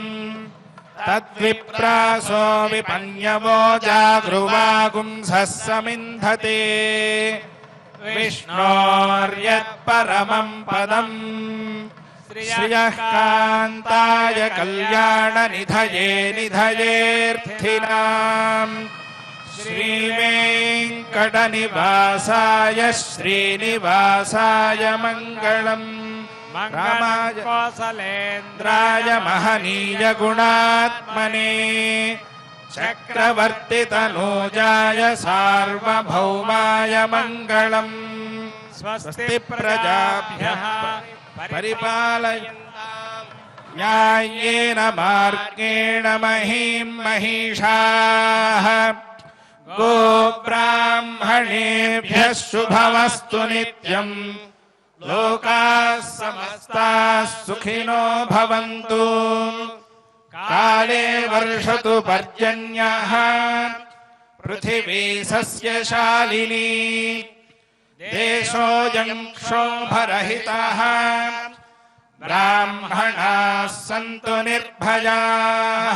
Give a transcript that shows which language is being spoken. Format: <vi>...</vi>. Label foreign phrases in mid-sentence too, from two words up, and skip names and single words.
<sa>తద్విప్రాసో విపన్యవో జాగృవాగుంసః సమింధతే విష్ణోర్యత్పరమం పదం శ్రియః కాంతాయ కళ్యాణనిధయే నిధయేర్థినాం శ్రీవేంకటనివాసాయ శ్రీనివాసాయ మంగళం. రామాయ కౌసలేంద్రాయ మహనీయ గుణాత్మనే చక్రవర్తితనూజాయ సార్వభౌమాయ మంగళం. స్వస్తి ప్రజాభ్యః పరిపాలయంతాం న్యాయేన మార్గేణ మహీం మహిషాః గోబ్రాహ్మణేభ్యः శుభమస్తు నిత్యం. లోకాః సమస్తాః సుఖినో భవంతు. కాలే వర్షతు పర్జన్యః పృథివీ సస్యశాలినీ. దేశోऽयं క్షోభరహితः. బ్రాహ్మణాः సంతు నిర్భయాः.</sa>